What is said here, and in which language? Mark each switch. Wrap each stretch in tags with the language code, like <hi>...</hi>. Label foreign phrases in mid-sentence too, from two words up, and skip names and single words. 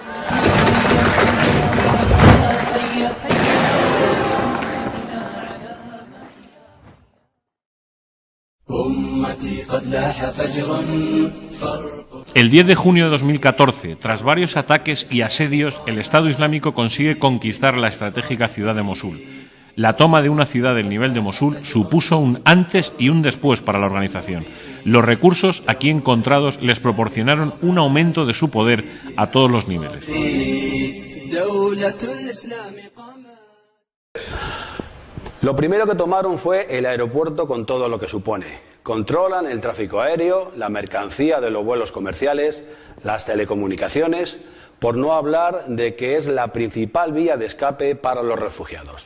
<es>El 10 de junio de 2014, tras varios ataques y asedios, el Estado Islámico consigue conquistar la estratégica ciudad de Mosul. La toma de una ciudad del nivel de Mosul supuso un antes y un después para la organización. Los recursos aquí encontrados les proporcionaron un aumento de su poder a todos los niveles.</es> <ar>دولة الإسلام قامت.</ar> <es>Lo primero que tomaron fue el aeropuerto con todo lo que supone. Controlan el tráfico aéreo, la mercancía de los vuelos comerciales, las telecomunicaciones, por no hablar de que es la principal vía de escape para los refugiados.</es>